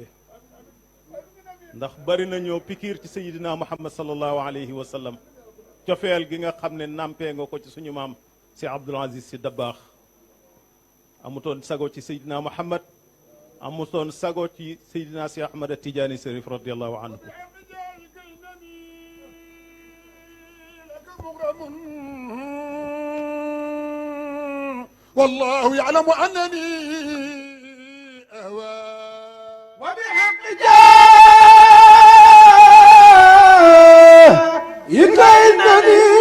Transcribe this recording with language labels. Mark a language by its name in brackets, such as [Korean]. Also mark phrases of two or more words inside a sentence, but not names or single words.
[Wolof] ndax bari na ñoo pikiir ci sayidina Muhammad [Arabic] صلى الله عليه وسلم, [Wolof] cofeel gi nga xam ne nampee nga ko ci suñu maam si Abdul Aziz si Dabaax. amutoon sago ci sayidina Muhammad, amutoon sago ci sayidina si Ahmad Tijaani Sharif [Arabic] رضي الله عنه. والله يعلم أنني أهوى وبحق جاهك إنني